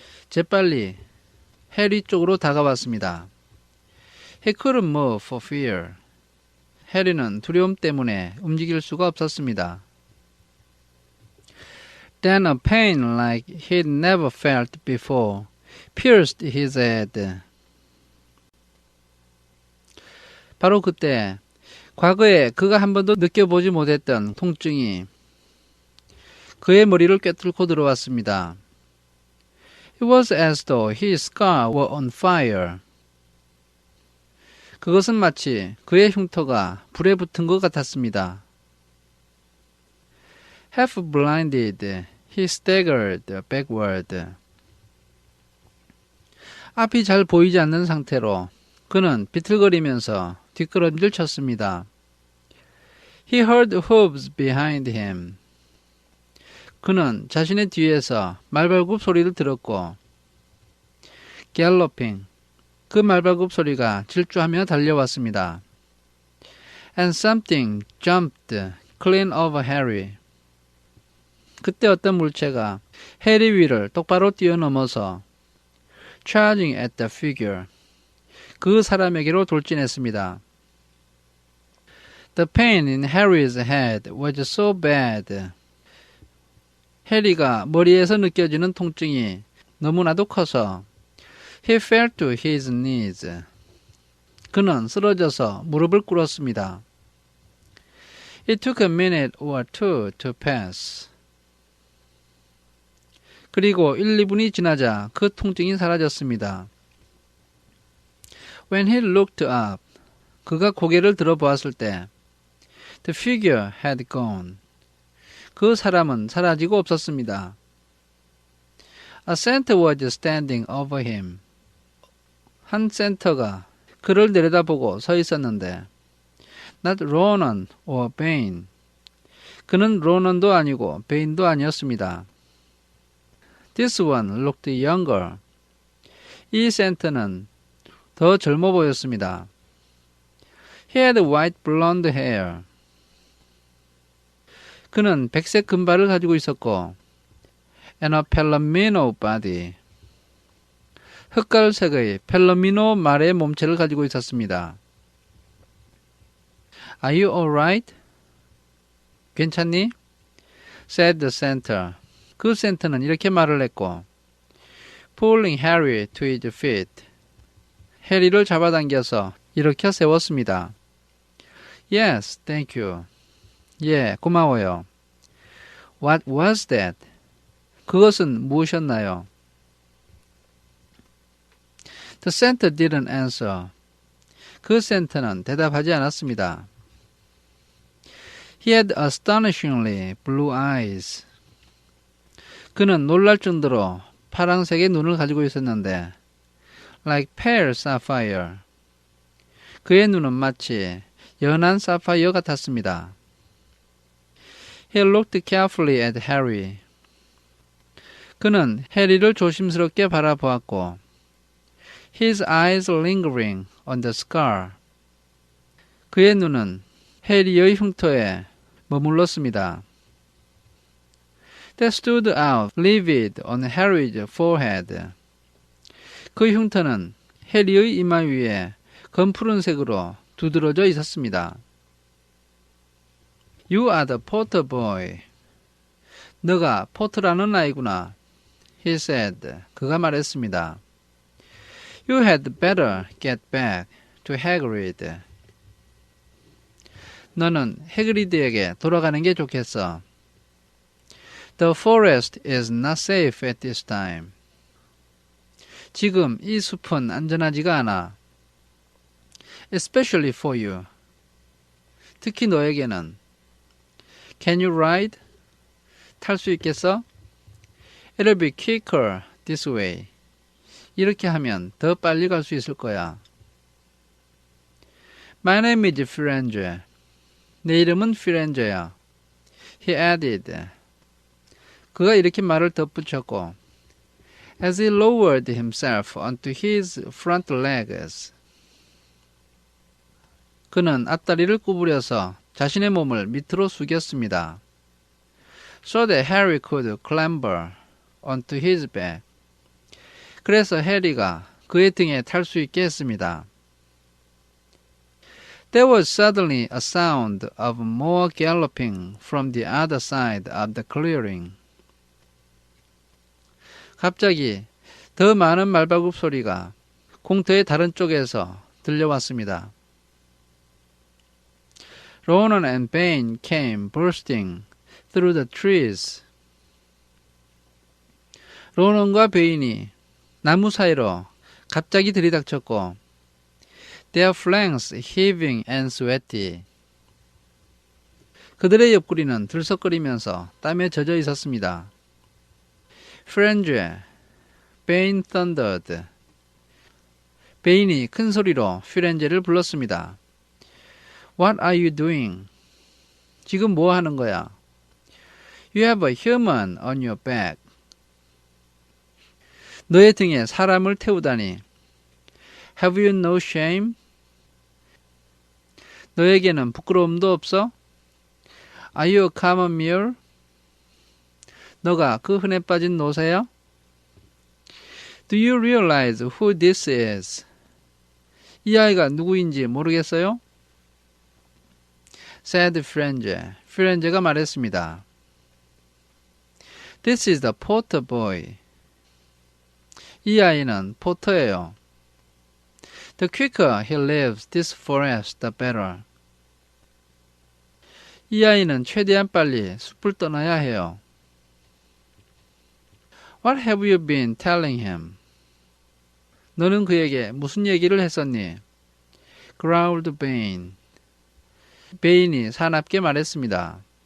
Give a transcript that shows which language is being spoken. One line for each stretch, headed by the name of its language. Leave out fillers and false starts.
Korean: 재빨리 해리 쪽으로 다가왔습니다.
English: He couldn't move for fear.
Korean: 해리는 두려움 때문에 움직일 수가 없었습니다.
English: Then a pain like he'd never felt before pierced his head.
Korean: 바로 그때 과거에 그가 한 번도 느껴보지 못했던 통증이 그의 머리를 꿰뚫고 들어왔습니다.
English: It was as though his scar were on fire.
Korean: 그것은 마치 그의 흉터가 불에 붙은 것 같았습니다.
English: Half blinded, he staggered backward.
Korean: 앞이 잘 보이지 않는 상태로 그는 비틀거리면서 뒷걸음질 쳤습니다.
English: He heard hooves behind him.
Korean: 그는 자신의 뒤에서 말발굽 소리를 들었고
English: galloping,
Korean: 그 말발굽 소리가 질주하며 달려왔습니다.
English: And something jumped clean over Harry.
Korean: 그때 어떤 물체가 해리 위를 똑바로 뛰어넘어서
English: charging at the figure,
Korean: 그 사람에게로 돌진했습니다.
English: The pain in Harry's head was so bad.
Korean: 해리가 머리에서 느껴지는 통증이 너무나도 커서
English: he fell to his knees.
Korean: 그는 쓰러져서 무릎을 꿇었습니다.
English: It took a minute or two to pass.
Korean: 그리고 1, 2분이 지나자 그 통증이 사라졌습니다.
English: When he looked up,
Korean: 그가 고개를 들어보았을 때
English: the figure had gone.
Korean: 그 사람은 사라지고 없었습니다.
English: A center was standing over him.
Korean: 한 센터가 그를 내려다보고 서 있었는데
English: not Ronan or Bane.
Korean: 그는 로넌도 아니고 베인도 아니었습니다.
English: This one looked younger.
Korean: 이 센터는 더 젊어 보였습니다.
English: He had white blonde hair.
Korean: 그는 백색 금발을 가지고 있었고
English: and a palomino body.
Korean: 흑갈색의 펠로미노 말의 몸체를 가지고 있었습니다.
English: Are you alright?
Korean: 괜찮니?
English: said the center.
Korean: 그 센터는 이렇게 말을 했고
English: pulling Harry to his feet.
Korean: 해리를 잡아당겨서 일으켜 세웠습니다.
English: Yes, thank you.
Korean: 예, 고마워요.
English: What was that?
Korean: 그것은 무엇이었나요?
English: The center didn't answer.
Korean: 그 센터는 대답하지 않았습니다.
English: He had astonishingly blue eyes.
Korean: 그는 놀랄 정도로 파란색의 눈을 가지고 있었는데
English: like pale sapphire.
Korean: 그의 눈은 마치 연한 사파이어 같았습니다.
English: He looked carefully at Harry.
Korean: 그는 해리를 조심스럽게 바라보았고
English: his eyes lingering on the scar.
Korean: 그의 눈은 해리의 흉터에 머물렀습니다.
English: That stood out livid on Harry's forehead.
Korean: 그 흉터는 해리의 이마 위에 검푸른색으로 두드러져 있었습니다.
English: You are the Potter boy.
Korean: 너가 포터라는 아이구나.
English: He said.
Korean: 그가 말했습니다.
English: You had better get back to Hagrid.
Korean: 너는 해그리드에게 돌아가는 게 좋겠어.
English: The forest is not safe at this time.
Korean: 지금 이 숲은 안전하지가 않아.
English: Especially for you.
Korean: 특히 너에게는.
English: Can you ride?
Korean: 탈 수 있겠어?
English: It'll be quicker this way.
Korean: 이렇게 하면 더 빨리 갈 수 있을 거야.
English: My name is Firenze.
Korean: 내 이름은 피렌제야.
English: He added.
Korean: 그가 이렇게 말을 덧붙였고
English: as he lowered himself onto his front legs.
Korean: 그는 앞다리를 구부려서 자신의 몸을 밑으로 숙였습니다.
English: So that Harry could clamber onto his back.
Korean: 그래서 해리가 그의 등에 탈 수 있게 했습니다.
English: There was suddenly a sound of more galloping from the other side of the clearing.
Korean: 갑자기 더 많은 말발굽 소리가 공터의 다른 쪽에서 들려왔습니다.
English: Ronan and Bane came bursting through the trees.
Korean: 로넌과 베인이 나무 사이로 갑자기 들이닥쳤고
English: their flanks heaving and sweaty.
Korean: 그들의 옆구리는 들썩거리면서 땀에 젖어 있었습니다.
English: Fringe, Bane thundered.
Korean: 베인이 큰 소리로 피렌제를 불렀습니다.
English: What are you doing?
Korean: 지금 뭐 하는 거야?
English: You have a human on your back.
Korean: 너의 등에 사람을 태우다니.
English: Have you no shame?
Korean: 너에게는 부끄러움도 없어?
English: Are you a common mule?
Korean: 너가 그 흔해 빠진 노새야?
English: Do you realize who this is?
Korean: 이 아이가 누구인지 모르겠어요?
English: said Firenze.
Korean: 피렌제가 말했습니다.
English: This is the Potter boy.
Korean: 이 아이는 포터예요.
English: The quicker he leaves this forest, the better.
Korean: 이 아이는 최대한 빨리 숲을 떠나야 해요.
English: What have you been telling him?
Korean: 너는 그에게 무슨 얘기를 했었니?
English: growled Bane.
Korean: 베인이 사납게 말했습니다.